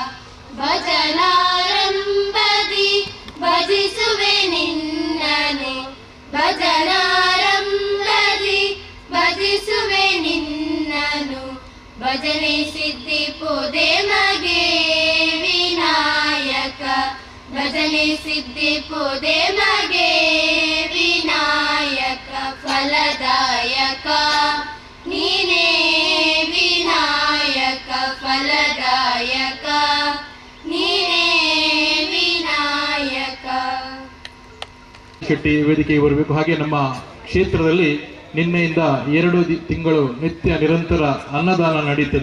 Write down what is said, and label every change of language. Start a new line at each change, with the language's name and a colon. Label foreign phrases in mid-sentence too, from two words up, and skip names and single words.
Kannada: ಭಜನಾರಂಭದಿ ಭಜಿಸುವೆ ನಿನ್ನನು, ಭಜನಾರಂಭದಿ ಭಜಿಸುವೆ ನಿನ್ನನು, ಭಜನೆ ಸಿದ್ಧಿ ಪೂಜೆ ಮಗೆ ವಿನಾಯಕ, ಭಜನೆ ಸಿದ್ಧಿ ಪೂಜೆ ಮಗೆ ವಿನಾಯಕ, ಫಲದಾಯಕ ನೀನೇ ವಿನಾಯಕ, ಫಲದಾಯಕ ನೀನೇ ವಿನಾಯಕ. ಶೆಟ್ಟಿ ವೇದಿಕೆಗೆ ಬರಬೇಕು. ಹಾಗೆ ನಮ್ಮ ಕ್ಷೇತ್ರದಲ್ಲಿ ನಿನ್ನೆಯಿಂದ 2 ತಿಂಗಳು ನಿತ್ಯ ನಿರಂತರ ಅನ್ನದಾನ ನಡೀತದೆ.